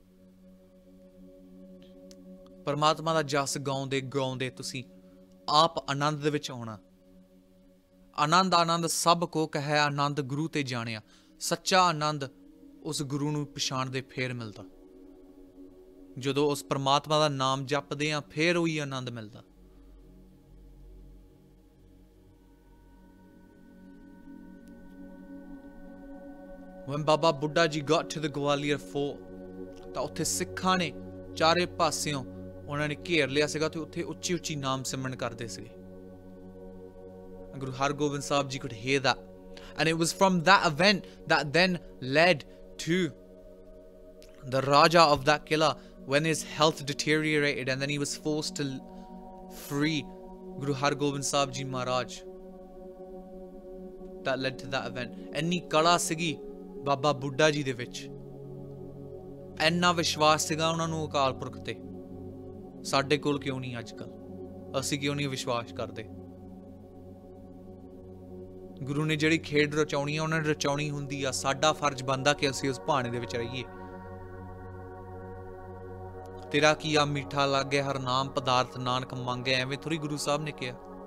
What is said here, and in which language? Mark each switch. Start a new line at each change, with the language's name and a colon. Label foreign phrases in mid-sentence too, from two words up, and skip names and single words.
Punjabi: ਪਰਮਾਤਮਾ ਦਾ ਜਸ ਗਾਉਂਦੇ ਗਾਉਂਦੇ ਤੁਸੀਂ ਆਪ ਆਨੰਦ ਦੇ ਵਿੱਚ ਆਉਣਾ। ਆਨੰਦ ਆਨੰਦ ਸਭ ਕੋ ਕਹੈ ਆਨੰਦ ਗੁਰੂ ਤੇ ਜਾਣਿਆ। ਸੱਚਾ ਆਨੰਦ ਉਸ ਗੁਰੂ ਨੂੰ ਪਛਾਣਦੇ ਫੇਰ ਮਿਲਦਾ, ਜਦੋਂ ਉਸ ਪਰਮਾਤਮਾ ਦਾ ਨਾਮ ਜਪਦੇ ਆ ਫੇਰ ਉਹੀ ਆਨੰਦ ਮਿਲਦਾ।
English: When Baba Buddha Ji got to the Gwalior fort,
Punjabi: ਤਾਂ ਉੱਥੇ ਸਿੱਖਾਂ ਨੇ ਚਾਰੇ ਪਾਸਿਓਂ ਉਹਨਾਂ ਨੇ ਘੇਰ ਲਿਆ ਸੀਗਾ ਤੇ ਉੱਥੇ ਉੱਚੀ ਉੱਚੀ ਨਾਮ ਸਿਮਰਨ ਕਰਦੇ ਸੀਗੇ।
English: Guru Har Gobind Sahib Ji could hear that, and it was from that event that then led to the Raja of that Qila, when his health deteriorated and then he was forced to free Guru Har Gobind Sahib Ji Maharaj. That led to that event.
Punjabi: ਇੰਨੀ ਕਲਾ ਸੀਗੀ ਬਾਬਾ ਬੁੱਢਾ ਜੀ ਦੇ ਵਿੱਚ. ਇੰਨਾ ਵਿਸ਼ਵਾਸ ਸੀਗਾ ਉਹਨਾਂ ਨੂੰ ਅਕਾਲ ਪੁਰਖ ਤੇ. ਸਾਡੇ ਕੋਲ ਕਿਉਂ ਨਹੀਂ ਅੱਜ ਕੱਲ? ਅਸੀਂ ਕਿਉਂ ਨਹੀਂ ਵਿਸ਼ਵਾਸ ਕਰਦੇ? ਗੁਰੂ ਨੇ ਜਿਹੜੀ ਖੇਡ ਰਚਾਉਣੀ ਆ ਉਹਨਾਂ ਨੇ ਰਚਾਉਣੀ ਹੁੰਦੀ ਆ. ਸਾਡਾ ਫਰਜ਼ ਬਣਦਾ ਕਿ ਅਸੀਂ ਉਸ ਭਾਣੇ ਦੇ ਵਿੱਚ ਰਹੀਏ. ਤੇਰਾ ਕੀ ਆ ਮਿੱਠਾ ਲੱਗੇ ਹਰ ਨਾਮ ਪਦਾਰਥ ਨਾਨਕ ਮੰਗੇ, ਐਵੇਂ ਥੋੜੀ ਗੁਰੂ ਸਾਹਿਬ ਨੇ ਕਿਹਾ.